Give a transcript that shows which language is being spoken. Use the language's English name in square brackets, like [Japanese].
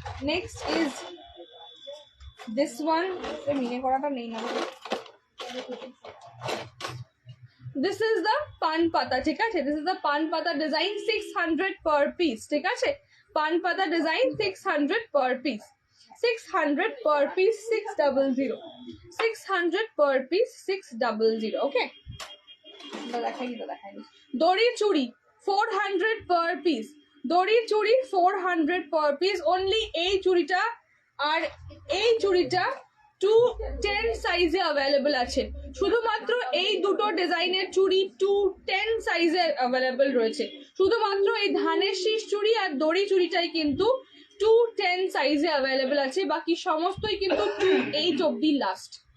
[English] next is this one, [Bangla] মিনে করাটা নেই না। [English] This is the paan pata, [Bangla] ঠিক আছে? [English] This is the paan pata design, 600 per piece, ঠিক আছে? Paan pata design 600 per piece, 600 per piece, 600, 600 per piece, 600, okay? [Bangla] দেখাইনি। [English] দড়ি চুড়ি 400 per piece, দড়ি চুড়ি 400 per piece only। [Bangla] এই চুড়িটা আর এই চুড়িটা 210 সাইজে অ্যাভেলেবল আছে। শুধুমাত্র এই দুটো ডিজাইনের চুড়ি 210 সাইজে অ্যাভেলেবল রয়েছে। শুধুমাত্র এই ধানের শীষ চুড়ি আর দড়ি চুড়িটাই কিন্তু 210 সাইজে অ্যাভেলেবল আছে, বাকি সমস্তই কিন্তু 28 অব্দি লাস্ট।